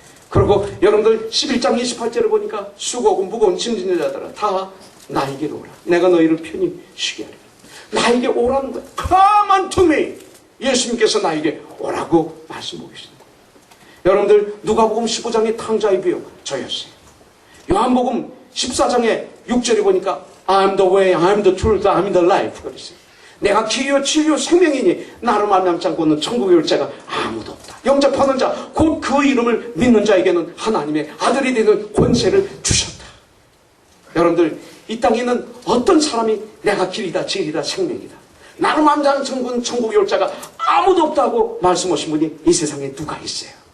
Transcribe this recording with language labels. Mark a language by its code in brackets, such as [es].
[ko] 그리고 여러분들 11장 28절을 보니까 수고하고 무거운 짐진 자들아 다 나에게로 오라. 내가 너희를 편히 쉬게 하리라. 나에게 오라는 거야. [en] Come unto me. [ko] 예수님께서 나에게 오라고 말씀하고 계시는 거예요. 여러분들 누가복음 15장의 탕자의 비유 저였어요. 요한복음 14장의 6절에 보니까 [en] I'm the way, I'm the truth, I'm the life. [ko] 그랬어요. 내가 길이요 진리요 생명이니 나를 만남지 않고는 천국에 올 자가 아무도 없다. 영접하는 자, 곧 그 이름을 믿는 자에게는 하나님의 아들이 되는 권세를 주셨다. 여러분들 이 땅에 있는 어떤 사람이 내가 길이다 진리다 생명이다, 나를 만남지 않고는 천국에 올 자가 아무도 없다고 말씀하신 분이 이 세상에 누가 있어요?